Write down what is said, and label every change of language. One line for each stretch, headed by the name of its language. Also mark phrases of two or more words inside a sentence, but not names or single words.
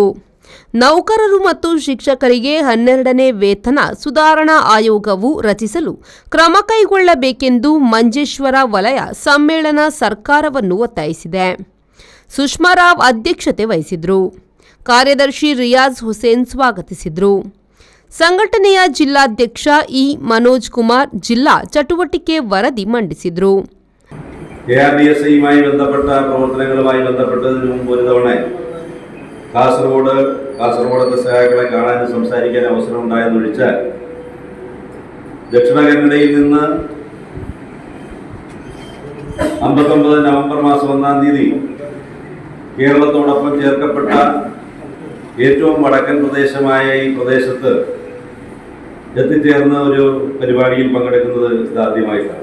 Kannada: ನೌಕರರು ಮತ್ತು ಶಿಕ್ಷಕರಿಗೆ 12ನೇ ವೇತನ ಸುಧಾರಣಾ ಆಯೋಗವು ರಚಿಸಲು ಕ್ರಮ ಕೈಗೊಳ್ಳಬೇಕೆಂದು ಮಂಜೇಶ್ವರ ವಲಯ ಸಮ್ಮೇಳನ ಸರ್ಕಾರವನ್ನು ಒತ್ತಾಯಿಸಿದೆ. ಸುಷ್ಮಾ ರಾವ್ ಅಧ್ಯಕ್ಷತೆ ವಹಿಸಿದರು. ಕಾರ್ಯದರ್ಶಿ ರಿಯಾಜ್ ಹುಸೇನ್ ಸ್ವಾಗತಿಸಿದರು. ಸಂಘಟನೆಯ ಜಿಲ್ಲಾಧ್ಯಕ್ಷ ಇ ಮನೋಜ್ ಕುಮಾರ್ ಜಿಲ್ಲಾ ಚಟುವಟಿಕೆ ವರದಿ ಮಂಡಿಸಿದರು.
Malayalam: ബന്ധപ്പെട്ട പ്രവർത്തനങ്ങളുമായി ബന്ധപ്പെട്ടതിന് മുമ്പ് ഒരു തവണ കാസർഗോഡത്തെ സഹാക്കളെ കാണാനും സംസാരിക്കാൻ അവസരം ഉണ്ടായെന്നൊഴിച്ചാൽ ദക്ഷിണ കന്നഡയിൽ നിന്ന് 59 നവംബർ മാസം 1-ാം തീയതി കേരളത്തോടൊപ്പം ചേർക്കപ്പെട്ട ഏറ്റവും വടക്കൻ പ്രദേശമായ ഈ പ്രദേശത്ത് എത്തിച്ചേർന്ന ഒരു പരിപാടിയിൽ പങ്കെടുക്കുന്നത് ഇതാദ്യമായിട്ടാണ്.